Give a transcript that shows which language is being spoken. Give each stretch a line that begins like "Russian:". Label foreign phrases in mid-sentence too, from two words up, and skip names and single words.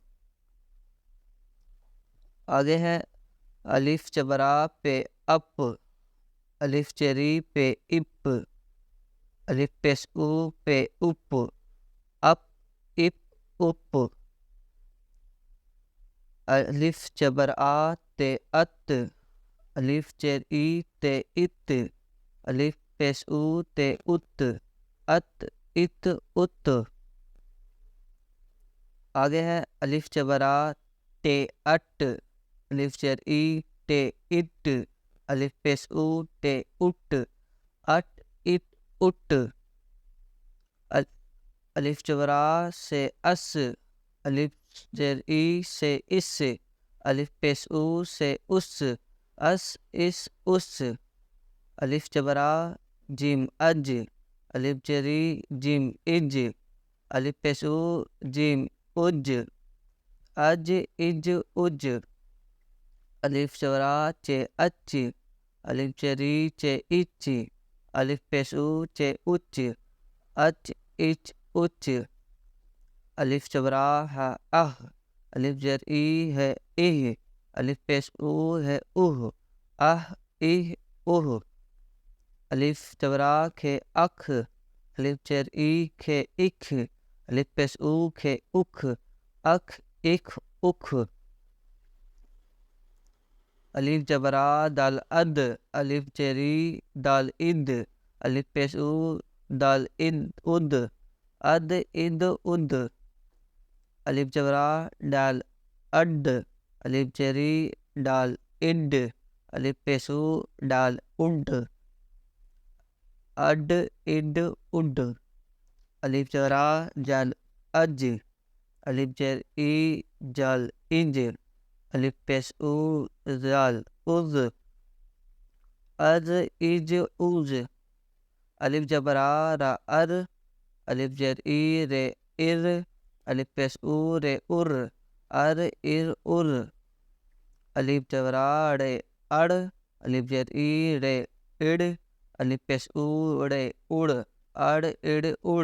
Urdu: آگے ہے الف جبر آ پہ اپ، الف جری پہ اپ، الف پیش او پہ اپ، اپ اپ اپ۔ الف جبر آ تے ات، الف زیر ای تے ات، الف پیش او تے ات، ات ات ات۔ آگے ہے الف جبر آ ٹے اٹ، الف زیر ای ٹے اٹ، الف پیش او ٹے اٹ، اٹ اٹ اٹ۔ الف جبر آ سے اس، الف زیر ای سے اس، الف پیش او سے اس، اس اس اس۔ الف جبر آ جیم اج، الف جری جیم اج، الف پیش او جیم اج، اج اج اج۔ الف جبر آ چے اچ، الف جری چے اچ، الف پیش او چے اچ، اچ اچ اچ۔ الف جبر آ ہے اہ، الف زیر ای ہے اہ، الف پیش او ہے اوہ، اہ اہ اوہ۔ الف جبر آ کھے اکھ، الف زیر ای کھے اکھ، الف پیش او کھے اکھ، اکھ اکھ اکھ۔ الف جبر آ دال اد، الف زیر ای دال اد، الف پیش او دال اد اد، اد اد اد۔ الف جبر آ ڈال اڈ، الف زیر ای ڈال اڈ، الف پیش او ڈال اڈ، اڈ اڈ اڈ۔ الف جبر آ جال اج، الف زیر ای جال اج، الف پیش او زال از، از اج از۔ الف جبر آ را ار، الف زیر ای رے ار، الف پیش او رے ار، ار ار ار۔ الف جبر آ ڑے اڑ، الف زیر ای ڑے اڑ، الف پیش او ڑے اڑ، اڑ اڑ اڑ۔